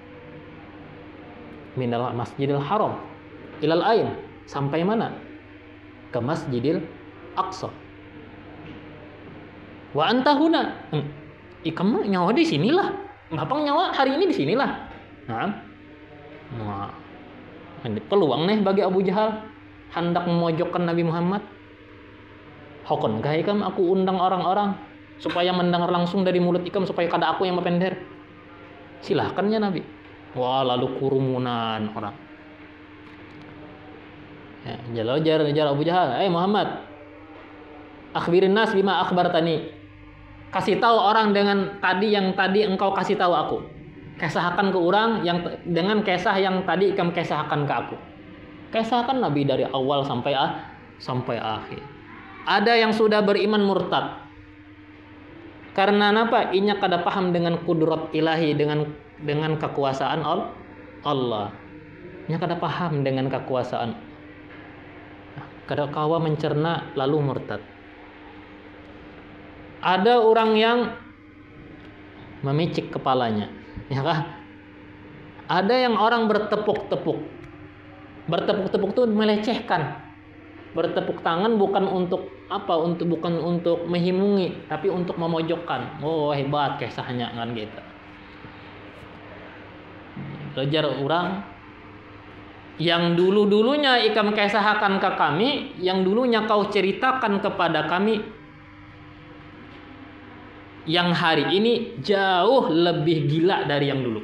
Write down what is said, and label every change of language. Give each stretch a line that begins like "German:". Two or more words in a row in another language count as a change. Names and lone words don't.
Arabic: من المسجد الحرام إلى العين,
Indonesian: sampai mana? Ke Masjidil Aqsa.
Arabic: وأنت هنا.
Indonesian: Kamu nyawa di sinilah. Bapak nyawa hari ini di sinilah. Nah, peluang nih bagi Abu Jahal hendak memojokkan Nabi Muhammad.
Banjar: Hokon gak ikam aku undang orang-orang supaya mendengar langsung dari mulut ikam supaya kada aku yang mepender.
Indonesian: Silahkannya Nabi. Wah, lalu kerumunan orang. Ya, jar Abu Jahal, Muhammad,
Arabic: أخبر الناس بما أخبرتني.
Indonesian: Kasih tahu orang dengan tadi yang tadi engkau kasih tahu aku. Kisahkan ke orang yang dengan kisah yang tadi kamu kisahkan ke aku. Kisahkan Nabi dari awal sampai akhir. Ada yang sudah beriman murtad. Karena apa?
Banjar: Inya kada paham dengan kudrat ilahi, dengan kekuasaan Allah. Inya kada paham dengan kekuasaan. Kada kawa mencerna lalu murtad.
Indonesian: Ada orang yang memicik kepalanya, ya kah? Ada yang orang bertepuk-tepuk. Bertepuk-tepuk itu melecehkan. Bertepuk tangan bukan untuk apa? Bukan untuk menghimungi, tapi untuk memojokkan. Oh, hebat kisahnya kan gitu. Belajar orang yang dulu-dulunya ikam kisahkan ke kami, yang dulunya kau ceritakan kepada kami, yang hari ini jauh lebih gila dari yang dulu.